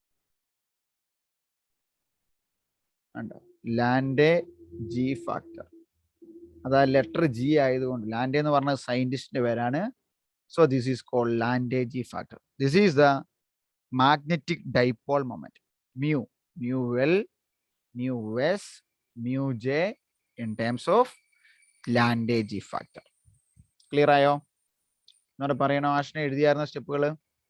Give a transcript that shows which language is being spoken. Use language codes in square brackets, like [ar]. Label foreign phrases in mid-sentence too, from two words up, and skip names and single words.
[en] Lande g factor, [ml] അതാ [en] letter g [ml] ആയതുകൊണ്ട്, ലാൻഡേ എന്ന് പറഞ്ഞ സയന്റിസ്റ്റിന്റെ പേരാണ്. [en] so this is called Lande g factor. this is the magnetic dipole moment mu, mu L, mu S, mu J in terms of Lande g factor. [ml] ക്ലിയർ ആയോ? എന്നോട് പറയണോ ആഷിനെ? എഴുതിയായിരുന്ന സ്റ്റെപ്പുകൾ